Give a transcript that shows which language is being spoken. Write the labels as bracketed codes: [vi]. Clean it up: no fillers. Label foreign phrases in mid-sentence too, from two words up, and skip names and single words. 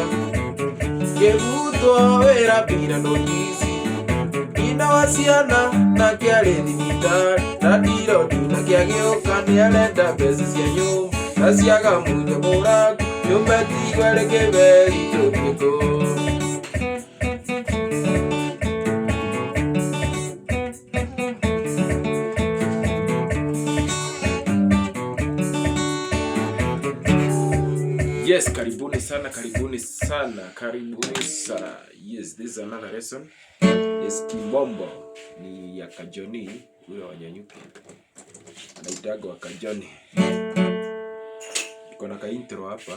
[ki] Ngĩrutwo wĩra mbira notisi, nyina wa ciana nake arĩ thibitarĩ, na ndirodi nake agĩũka nĩarenda mbeca cia nyũmba, na ciaga mũnya mũrango nyũmba ĩtigwo ĩrĩ kĩberi tũthiĩ kũ. [en] Yes, [sw] karibuni sana, karibuni sana, karibuni sana. [en] Yes, this is another lesson. Yes, [sw] kimombo ni ya kajohnnie, ule wanyanyuki. Anaitaga wa kajohnnie. Iko na ka intro hapa.